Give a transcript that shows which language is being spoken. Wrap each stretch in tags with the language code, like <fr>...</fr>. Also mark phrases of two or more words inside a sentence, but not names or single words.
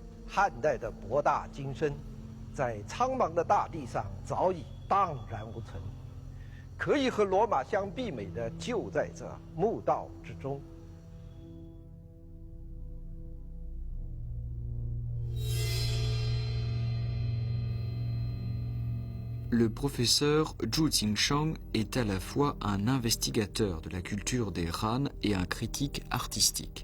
<zh>汉代的博大精深，在苍茫的大地上早已荡然无存。可以和罗马相媲美的，就在这墓道之中。</zh> <fr>Le professeur Zhu Qingshang est à la fois un investigateur de la culture des Han et un critique artistique.</fr>